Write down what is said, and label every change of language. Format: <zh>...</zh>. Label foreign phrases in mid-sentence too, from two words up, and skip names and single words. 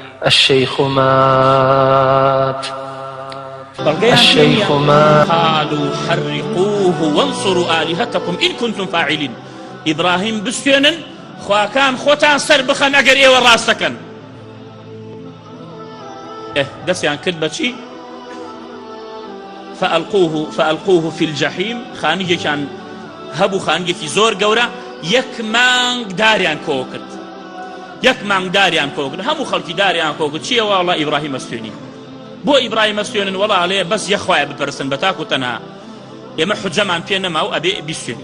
<ar>الشيخ مات الشيخ مات. قالوا حرقوه وانصروا آلهتكم إن كنتم فاعلين.</ar> <ckb>إبراهيم بستێنن خواکان خۆتان سەر بخەن ئەگەر ئێوە ڕاستەکەن. دەستیان کرد بەچی؟</ckb> <ar>فألقوه في الجحيم.</ar> <ckb>خانگێکیان هەبوو، خانگێکی زۆر گەورە. یەک مانگ داریان کۆ کرد، یەک مانگ داریان کۆ کرد، هەموو خەڵکی داریان کۆ کرد. چییە؟ وەڵا ئیبراهیم ئەستێنی. بۆ ئیبراهیم ئەستێنن؟ وەڵا ئەڵێ بەس یەخوایە بپەرستن بە تاک و تەنها، ئێمە حوجەمان پێ نەما و ئەبێ بیستێنین.</ckb>